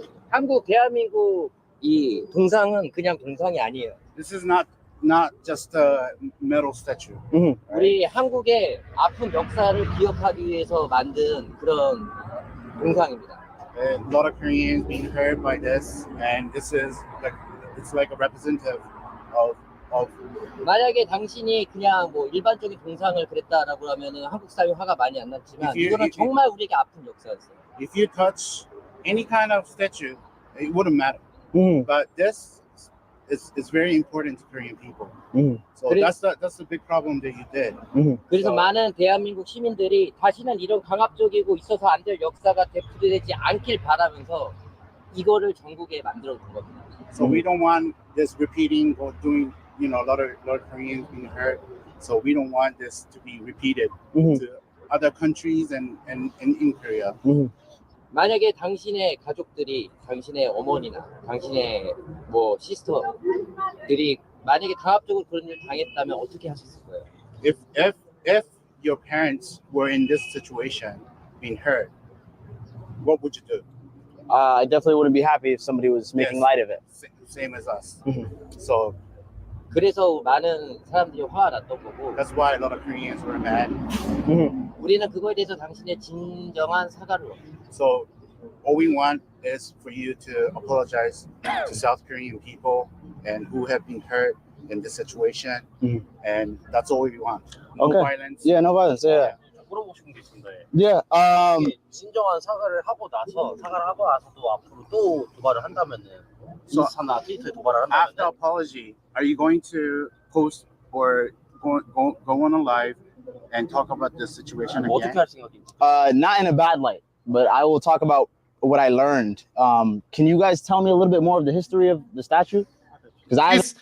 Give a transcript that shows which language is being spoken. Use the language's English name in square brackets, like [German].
[Korean] 한국, 대한민국 이 동상은 그냥 동상이 아니에요. [English] This is not just a metal statue. [Korean] 우리 한국의 아픈 역사를 기억하기 위해서 만든 그런 동상입니다. [English] A lot of Koreans being hurt by this, and this is like it's like a representative of. [Korean] 만약에 당신이 그냥 뭐 일반적인 동상을 그랬다라고 하면은 한국 사회 화가 많이 안 났지만 이거는 정말 우리에게 아픈 역사였어요. [English] If you touch any kind of statue, it wouldn't matter. But this is very important to Korean people. So that's the big problem that you did. [Korean] 그래서 많은 대한민국 시민들이 다시는 이런 강압적이고 있어서 안 될 역사가 되풀이되지 않길 바라면서 이거를 전국에 만들어 둔 겁니다. [English] So we don't want this repeating or doing, you know, a lot of Koreans being hurt. So we don't want this to be repeated to other countries and in Korea. [Korean] 만약에 당신의 가족들이, 당신의 어머니나 당신의 뭐 시스터들이 만약에 강압적으로 그런 일을 당했다면 어떻게 하셨을 거예요? [English] If your parents were in this situation, being hurt, what would you do? I definitely wouldn't be happy if somebody was making light of it. Same as us. So [Korean] 그래서 많은 사람들이 화가 났던 거고. [English] That's why a lot of Koreans were mad. [Korean] 우리는 그거에 대해서 당신의 진정한 사과를 원해요. [English] So all we want is for you to apologize to South Korean people and who have been hurt in this situation, and that's all we want. No violence. Yeah, no violence. Yeah. [Korean] 물어보고 싶은 게 있습니다. [English] Yeah. [Korean] 진정한 사과를 하고 나서도 앞으로 또 도발을 한다면은 인스타나 트위터에 도발을 한다면 [English] After apology, are you going to post or go on a live and talk about this situation again? [Korean] 어떻게 할 생각입니까? [English] Not in a bad light, but I will talk about what I learned. Can you guys tell me a little bit more of the history of the statue? Because